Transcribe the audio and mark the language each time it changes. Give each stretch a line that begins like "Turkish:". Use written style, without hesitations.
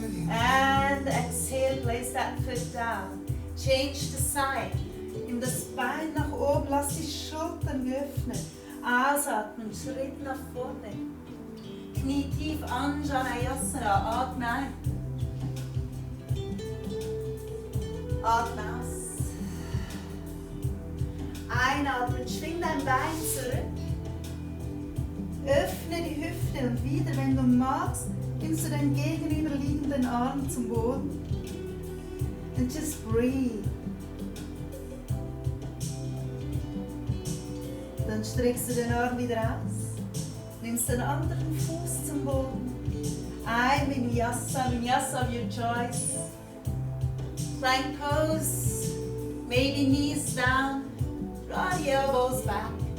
English: And exhale, place that foot down. Change the side.
German: Nimm das Bein nach oben, lass die Schultern geöffnet. Ausatmen, Schritt nach vorne. Knie tief, Anjaneyasana, atme ein. Atme aus. Einatmen, schwing dein Bein zurück. Öffne die Hüfte und wieder, wenn du magst, nimmst du den gegenüberliegenden Arm zum Boden.
English: And just breathe.
German: Dann streckst du den Arm wieder aus. Nimmst den anderen Fuß zum Boden.
English: Ein Vinyasa of your choice. Plank pose, maybe knees down, draw the elbows back.